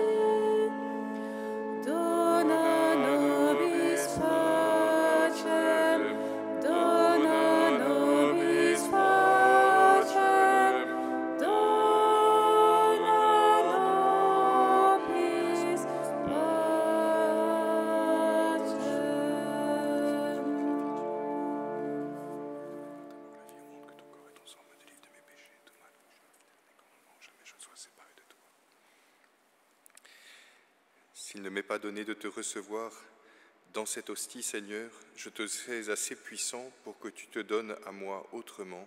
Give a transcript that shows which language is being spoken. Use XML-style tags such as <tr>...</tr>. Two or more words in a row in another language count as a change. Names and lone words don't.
<la>dona nobis pacem, dona nobis pacem, dona nobis</la> <fr>S'il ne m'est pas donné de te recevoir dans cette hostie, Seigneur, je te sais assez puissant pour que tu te donnes à moi autrement.</fr>